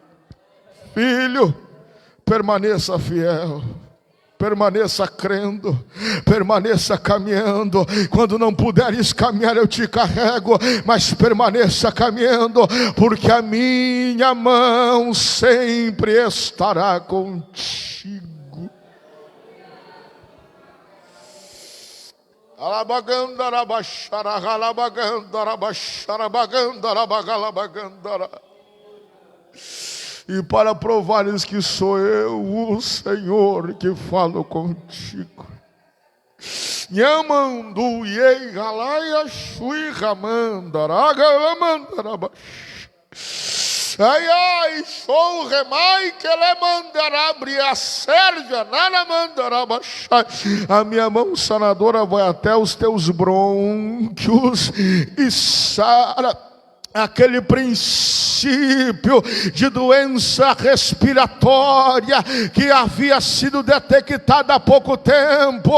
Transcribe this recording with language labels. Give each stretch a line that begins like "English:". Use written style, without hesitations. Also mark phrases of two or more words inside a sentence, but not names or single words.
Portuguese: Filho, permaneça fiel, permaneça crendo, permaneça caminhando. Quando não puderes caminhar, eu te carrego, mas permaneça caminhando, porque a minha mão sempre estará contigo. Alabagandara baixara, alabagandara baixara, bagandara bagalabagandara. E para provares que sou eu, o Senhor, que falo contigo. Nhamandu yei galaia shui ramandara. Ai ai, sou remai que le mandará abrir a Sérvia, nada mandará baixar. A minha mão sanadora vai até os teus brônquios e sara aquele princípio de doença respiratória que havia sido detectada há pouco tempo.